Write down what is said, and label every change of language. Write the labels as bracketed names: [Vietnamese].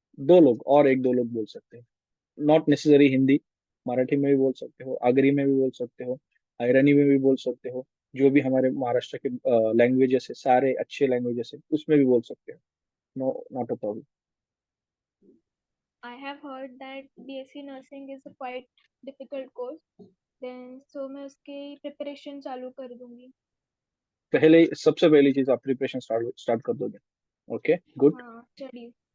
[Hindi] दो लोग और, एक दो लोग बोल सकते हैं, [English] not necessary [Hindi] हिंदी, मराठी में भी बोल सकते हो, आगरी में भी बोल सकते हो, आयरनी में भी बोल सकते हो। जो भी हमारे महाराष्ट्र के लैंग्वेजेस है, सारे अच्छे लैंग्वेजेस है, उसमें भी बोल सकते हो। [English] No, not a problem. I have heard that BSc nursing is a quite difficult course. Then so [Hindi] मैं उसकी preparation चालू कर दूंगी। पहले, सबसे पहली चीज आप प्रिपरेशन स्टार्ट कर दोगे। [English] okay, good [Hindi] हाँ, [English] studies।